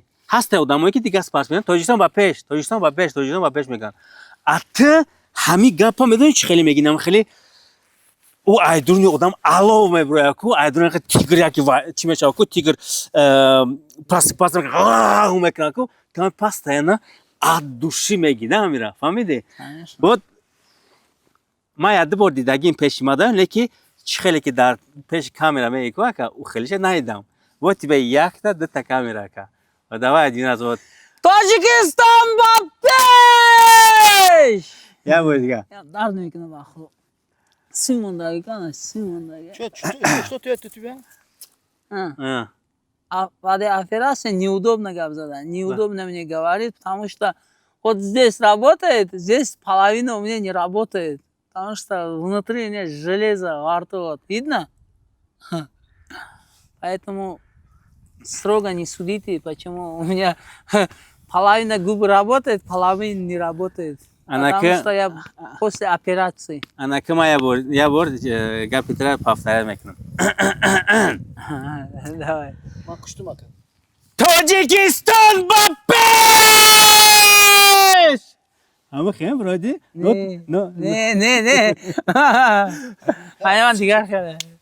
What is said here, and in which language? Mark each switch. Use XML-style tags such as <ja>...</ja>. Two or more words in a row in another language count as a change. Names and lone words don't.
<tg>Ҳаста одамое ки дигар спарс мекунанд, Тоҷикистон ба пеш, Тоҷикистон ба пеш, Тоҷикистон ба пеш мегӯянд. А ту ҳамин гапа медонӣ чӣ хеле мегӣ? Хеле ӯ айдуруни одам алов мебурояд ку, айдуруни тигр яки чӣ мешавад ку, тигр просыпается мекунад ку, ту постоянно ад души мегӣ, на амира, фаҳмидӣ? Вот ман як ду бор дидагим пеши мадам, леки чӣ хеле ки дар пеши камера мегӣ ку ака, ӯ хелеша надидам.</tg> <ru>Вот тебе</ru> <tg>якта дута камера ака.</tg> <ru>Вот давай один раз вот.</ru> <tg>Тоҷикистон ба пеш! Я бор дигар. Дард мекунад ба худо. Sim мондагӣ кана, sim мондагӣ.</tg> <ru>Что ты это тебя? Ради операции неудобно</ru> <tg>гап зада.</tg> <ru>Неудобно мне говорить, потому что вот здесь работает, здесь половина у меня не работает. Потому что внутри у меня железо во рту. Вот. Видно? Поэтому строго не судите, почему у меня половина губ работает, половина не работает. Потому что я после операции.</ru> <tg>Анакама я бор гапи тра повторяю мекунам.</tg> <ru>Давай.</ru> <tg>Ман куштум ака. Тоҷикистон ба пеш! Ама хем роди? Не. Хайван дигар карда.</tg>